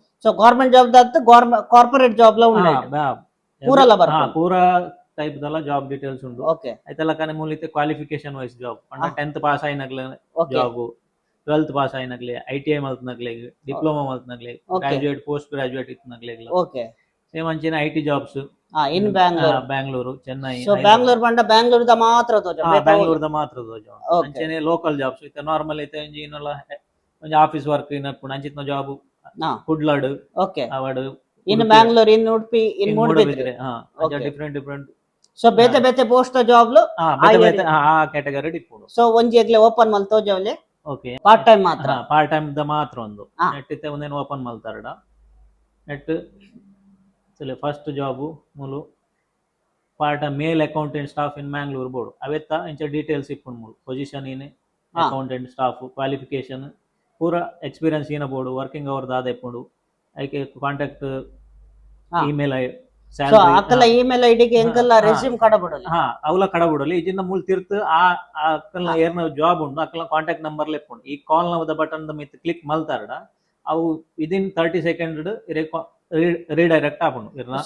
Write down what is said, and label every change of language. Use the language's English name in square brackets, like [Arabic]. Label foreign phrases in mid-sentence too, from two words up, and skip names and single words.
[Tulu] ಸೊ [English] government job [Tulu] ದ [English] corporate job [Tulu] ಲ ಉಂಡು ಪೂರಲ ಬರ್ಪ ಪೂರ ಟೈಪ್ ದಲ್ಲ [English] job details [Tulu] ಉಂಡು. ಓಕೆ, ಐತಲ್ಲ ಕನೆ ಮೂಲಿತೆ [English] qualification wise job [Tulu] ಪಂಡ [English] 10th pass [Tulu] ಆಯ್ನಗ್ಲೆ ಜಾಬ್, [English] 12th pass [Tulu] ಆಯ್ನಗ್ಲೆ, ITI ಮಲ್ತನಗ್ಲೆ, ಡಿಪ್ಲೊಮಾ ಮಲ್ತನಗ್ಲೆ, [English] graduate post graduate [Tulu] ಇತ್ತನಗ್ಲೆ. ಓಕೆ, ಸೇಮ್ ಅಂಚಿನ [English] IT jobs [Tulu] ಇನ್ ಬ್ಯಾಂಗ್ಳೂರು, ಚೆನ್ನೈ. ಸೊ ಬ್ಯಾಂಗ್ಳೂರ್ ಬಂಡ ಬ್ಯಾಂಗ್ಳೂರ್ ದ ಮಾತ್ರ ತೋಜ ಬ್ಯಾಂಗ್ಳೂರ್ ದ ಮಾತ್ರ ತೋಜ. ಅಂಚನೆ [English] local jobs [Tulu] ಇತ್ತೆ ನಾರ್ಮಲ್ ಐತೆ ಒಂಜಿ ಇನ್ನಲ್ಲ ಒಂಜಿ [English] office work [Tulu] ಇನ್ನಪ್ಪುಂಡು ಅಂಚಿತ್ನ ಜಾಬ್ ಕುಡ್ಲಾಡ್. ಓಕೆ, ಅವಡ್ [English] in Bangalore in Udupi in Moodbidri different different. [Tulu] ಸೊ ಬೇತೆ ಬೇತೆ [English] post job [Tulu] ಲು ಆ ಕ್ಯಾಟಗರಿ ಇಪ್ಪುಂಡು. ಸೊ ಒಂಜಿ ಎಗ್ಲೆ ಓಪನ್ ಮಲ್ ತೋಜವಲೆ. ಓಕೆ, [English] part time [Tulu] ಮಾತ್ರ [English] part time [Tulu] ದ ಮಾತ್ರ ಒಂದು ನೆಟ್ ಇತ್ತೆ ಒಂದೇನು ಓಪನ್ ಮಲ್ತಾರಡ ನೆಟ್ [English] first job [Tulu] ಮೂಲು [English] part male accountant staff in Mangalore board [Tulu] ಅವೆತ್ತ ಇಂಚ ಡೀಟೇಲ್ಸ್ ಇಪ್ಪುಂಡು ಮೂಲು ಪೊಸಿಷನ್ ಏನೇ [English] accountant staff qualification [Tulu] ಪೂರ ಎಕ್ಸ್ಪೀರಿಯನ್ಸ್ ಏನ ಬೋರ್ಡು [English] working hour [Tulu] ದಾದ ಇಪ್ಪುಂಡು ಐಕೆ [English] contact email [Tulu] ಅಕ್ಕಲ [English] email ID [Tulu] ಎಂಕಲ್ಲ ರೆಸ್ಯೂಮ್ ಕಡಬಿಡಲಿ ಅವಲ ಕಡಬಿಡಲಿ ಇಜಿಂದ ಮೂಲ ತಿರ್ತು ಆ ಅಕ್ಕಲ ಏರ್ನ ಜಾಬ್ ಉಂಡು ಅಕ್ಕಲ [English] contact number [Tulu] ಲೆಪ್ಪುಂಡು ಈ ಕಾಲ್ ನ ಬಟನ್ ದ ಮಿತ್ ಕ್ಲಿಕ್ ಮಲ್ತಾರಡ ಅವು [English] within 30 second [Tulu] ಇರೆ ರೀಡೈರೆಕ್ಟ್ ಆಪುಂಡು ಇರ್ನ